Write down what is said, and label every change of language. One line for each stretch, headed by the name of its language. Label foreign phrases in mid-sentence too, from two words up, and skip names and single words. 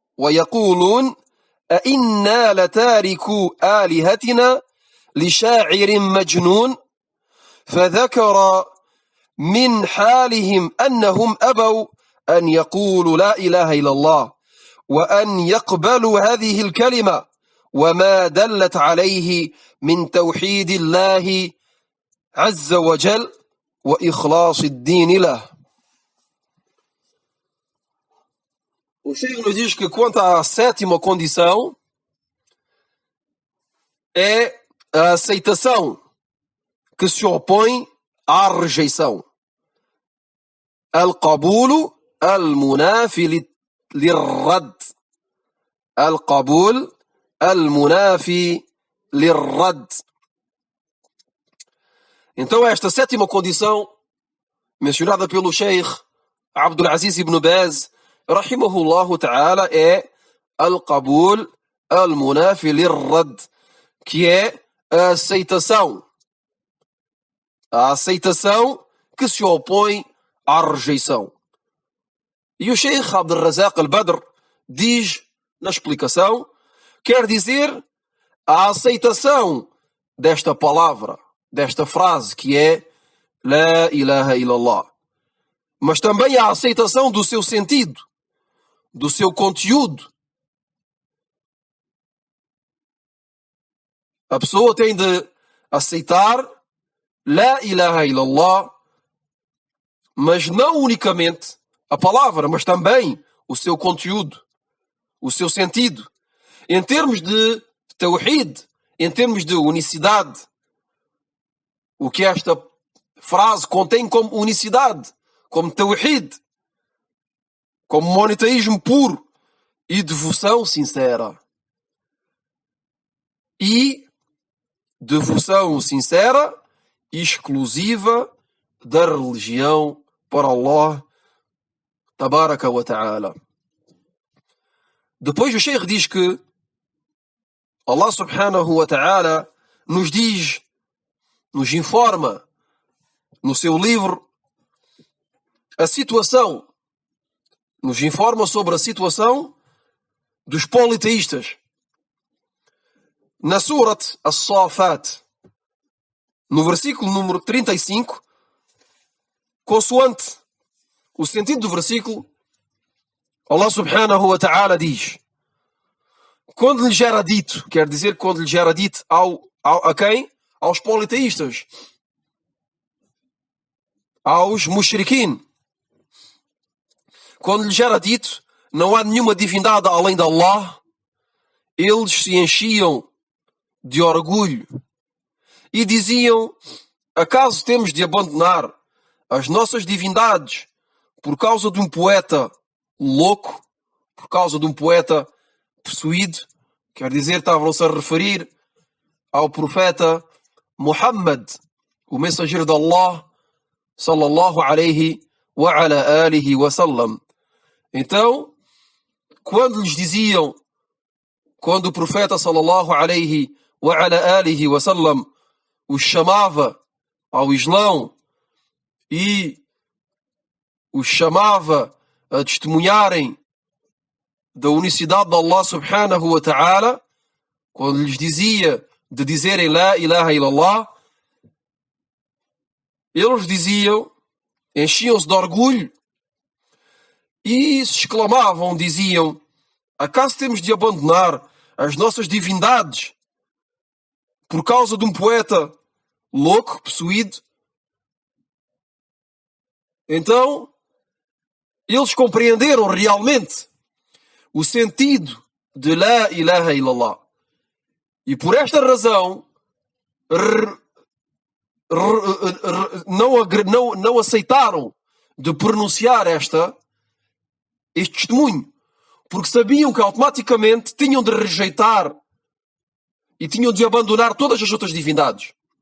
Arabic: آلهتنا لشاعر مجنون فذكر من حالهم أنهم أبوا أن يقولوا لا إله إلا الله وأن يقبلوا هذه الكلمة وما دلت عليه من توحيد الله عز وجل وإخلاص الدين له.
Portuguese: O Sheikh nos diz que quanto à sétima condição é a aceitação que se opõe à rejeição.
Arabic: القبول المنافي للرد. القبول المنافي للرد.
Portuguese: Então esta sétima condição mencionada pelo Sheikh Abdul Aziz ibn Baz
Arabic: رحمه الله تعالى
Portuguese: é
Arabic: القبول المنافي للرد,
Portuguese: que é a aceitação que se opõe à rejeição. E o Sheikh Abdul Razak al-Badr diz na explicação, quer dizer a aceitação desta palavra, desta frase que é
Arabic: لا إله إلا الله,
Portuguese: mas também a aceitação do seu sentido, do seu conteúdo. A pessoa tem de aceitar
Arabic: لا إله إلا الله,
Portuguese: mas não unicamente a palavra, mas também o seu conteúdo, o seu sentido. Em termos de tawhid, em termos de unicidade, o que esta frase contém como unicidade, como tawhid, como monoteísmo puro e devoção sincera. E devoção sincera e exclusiva da religião para Allah
Arabic: تبارك وتعالى.
Portuguese: Depois o Sheikh diz que Allah
Arabic: سبحانه وتعالى
Portuguese: nos diz, nos informa no seu livro a situação, nos informa sobre a situação dos politeístas. Na Surat As-Safat, no versículo número 35, consoante o sentido do versículo, Allah
Arabic: سبحانه وتعالى
Portuguese: diz, quando lhes era dito, quer dizer, quando lhes era dito a quem? Aos politeístas, aos mushrikin. Quando lhes era dito, não há nenhuma divindade além de Allah, eles se enchiam de orgulho e diziam, acaso temos de abandonar as nossas divindades por causa de um poeta louco, por causa de um poeta possuído? Quer dizer, estavam-se a referir ao profeta Muhammad, o mensageiro de Allah,
Arabic: صلى الله عليه وعلى آله وسلم.
Portuguese: Então, quando lhes diziam, quando o profeta
Arabic: صلى الله عليه وعلى آله وسلم
Portuguese: os chamava ao Islão e os chamava a testemunharem da unicidade de Allah
Arabic: سبحانه وتعالى,
Portuguese: quando lhes dizia de dizerem
Arabic: لا إله إلا الله,
Portuguese: eles diziam, enchiam-se de orgulho e se exclamavam, diziam, acaso temos de abandonar as nossas divindades por causa de um poeta louco, possuído? Então, eles compreenderam realmente o sentido de
Arabic: لا إله إلا الله.
Portuguese: E por esta razão, não aceitaram de pronunciar este testemunho, porque sabiam que automaticamente tinham de rejeitar e tinham de abandonar todas as outras divindades.